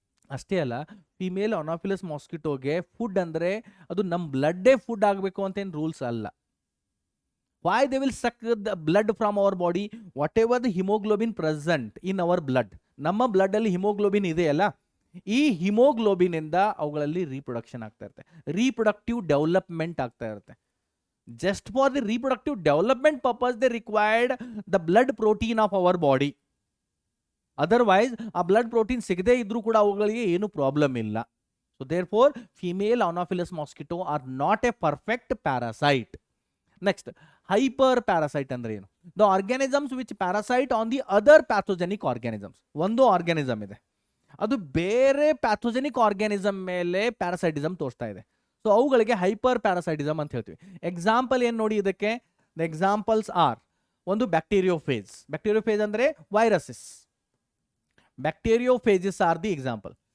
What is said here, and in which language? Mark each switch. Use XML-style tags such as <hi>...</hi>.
<kn>ಅಷ್ಟೇ ಅಲ್ಲ, female anopheles ಮಾಸ್ಕಿಟೋಗೆ food ಅಂದರೆ ಅದು ನಮ್ಮ ಬ್ಲಡ್ಡೇ ಫುಡ್ ಆಗಬೇಕು ಅಂತೇನು ರೂಲ್ಸ್ ಅಲ್ಲ.</kn> <en>Why they will suck the blood from our body, whatever the haemoglobin present in our blood.</en> <kn>ನಮ್ಮ ಬ್ಲಡ್ ಅಲ್ಲಿ ಹಿಮೋಗ್ಲೋಬಿನ್ ಇದೆಯಲ್ಲ, ಈ ಹಿಮೋಗ್ಲೋಬಿನ್ ಇಂದ ಅವುಗಳಲ್ಲಿ ರೀಪ್ರೊಡಕ್ಷನ್ ಆಗ್ತಾ ಇರುತ್ತೆ, ರೀಪ್ರೊಡಕ್ಟಿವ್ ಡೆವಲಪ್ಮೆಂಟ್ ಆಗ್ತಾ ಇರುತ್ತೆ.</kn> <en>Just for the reproductive development purpose they required the blood protein of our body. Otherwise a blood protein</en> <kn>sigade idru kuda avugalige ಏನು ಪ್ರಾಬ್ಲಮ್ ಇಲ್ಲ.</kn> <en>So therefore female Anopheles mosquito are not a perfect parasite. Next, hyper parasite andre ಏನು? The organisms which parasite on the other pathogenic organisms.</en> <kn>ಒಂದು organism ಇದೆ, ಅದು ಬೇರೆ pathogenic organism ಮೇಲೆ parasitism ತೋರಿಸ್ತಾ ಇದೆ. ಸೊ ಅವುಗಳಿಗೆ ಹೈಪರ್ ಪ್ಯಾರಾಸೈಟಿಸಮ್ ಅಂತ ಹೇಳ್ತೀವಿ. ಎಕ್ಸಾಂಪಲ್ ಏನು ನೋಡಿ ಇದಕ್ಕೆ?</kn> <en>the examples are,</en> <kn>ಒಂದು ಬ್ಯಾಕ್ಟೀರಿಯೋಫೇಜ್.</kn> <en>Bacteriophage ಅಂದರೆ viruses. Bacteriophages are the example.</en>